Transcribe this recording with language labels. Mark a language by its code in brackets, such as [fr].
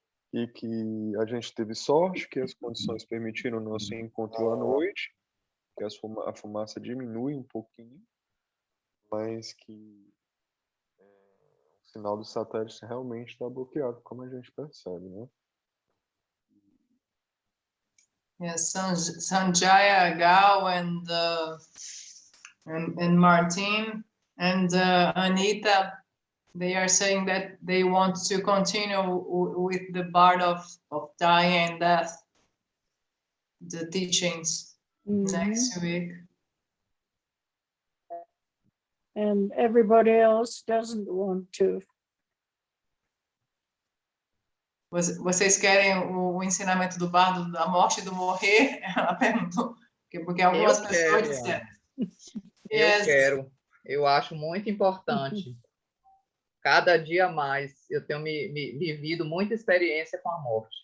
[pt] E que a gente teve sorte, que as condições permitiram o nosso encontro à noite, que a fumaça diminui um pouquinho, mas que o sinal do satélite realmente está bloqueado, como a gente percebe, né? [en] Yes, Sanjaya, Gal, and Martin and Anita, they are saying that they want to continue with the part of dying and death, the teachings next week. And everybody else doesn't want to. [pt] Vocês querem o ensinamento do Bardo da morte e do morrer? Ela perguntou. Porque algumas pessoas disseram. Eu quero. Eu acho muito importante. Cada dia mais eu tenho vivido muita experiência com a morte.